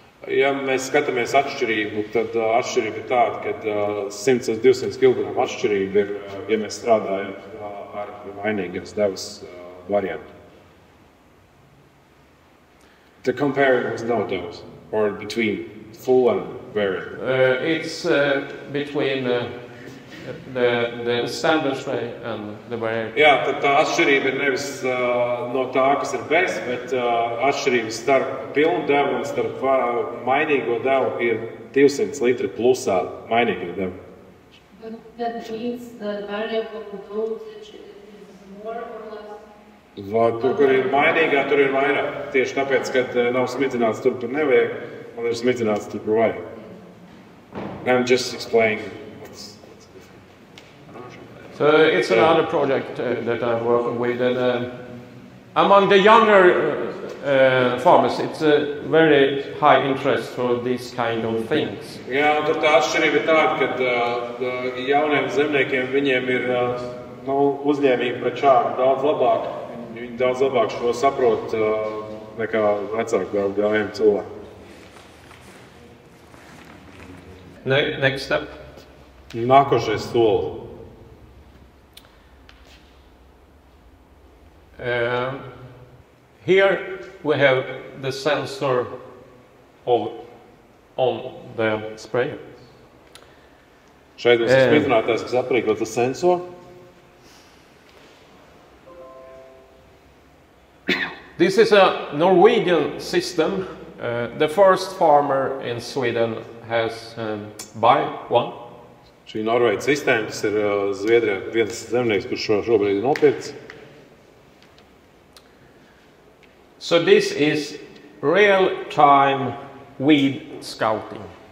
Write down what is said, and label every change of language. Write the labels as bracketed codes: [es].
[lv] Ja mēs skatāmies atšķirību, tad atšķirība ir tāda, ka 100 līdz 200 kg atšķirība ir, ja mēs strādājam ar mainīgas devas variantu. [en] The comparing with no dose, or between full and variant. It's between the standard spray and the variable. [lv] Jā, tad tā atšķirība ir nevis no tā, kas ir bez, bet atšķirība starp pilnu devu un starp mainīgo devu ir 200 litri plusā mainīgo devu. [en] But that means the variable dosage is more or less. [lv] Tur, kur ir mainīgā, tur ir vairāk. Tieši tāpēc, ka nav smidzināts tur, kur nevajag, un ir smidzināts tur, kur vajag. [en] I'm just explaining what's different. So it's another project that I'm working with, and among the younger farmers, it's a very high interest for these kind of things. [lv] Jā, un tad tā atšķirība ir tāda, ka jauniem zemniekiem viņiem ir uzņēmība pret šādu daudz labāk. Viņi daudz labāk šo saprot nekā vecāku gājiem cilvēku. [en] Next step. [lv] Nākošais solis. [en] Here we have the sensor on the sprayer. [lv] Šeit mums ir smidzinātājs, kas aprīkots ar sensoru. [en] This is a Norwegian system. The first farmer in Sweden has buy one. [lv] Šī Norvēģijas sistēma, tas ir Zviedrijā viens zemnieks, kurš šobrīd ir nopircis. [en] So this is real-time weed scouting.